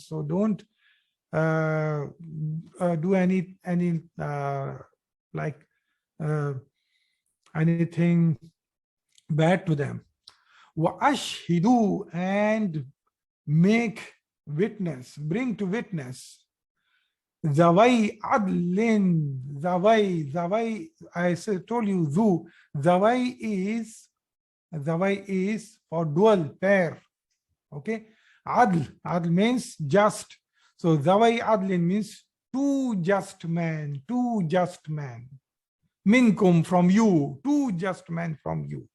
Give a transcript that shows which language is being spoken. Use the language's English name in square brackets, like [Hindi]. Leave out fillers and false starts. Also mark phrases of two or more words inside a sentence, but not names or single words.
[English] So don't do any anything bad to them. [Arabic] وأشهدوا, [English] and make witness, bring to witness. [Arabic] ذوي عدل ذوي, [English] I told you, zawai is for dual, pair. Okay, adl means just. So [Arabic] ذوي عدل [English] means two just men, minkum, from you, two just men from you.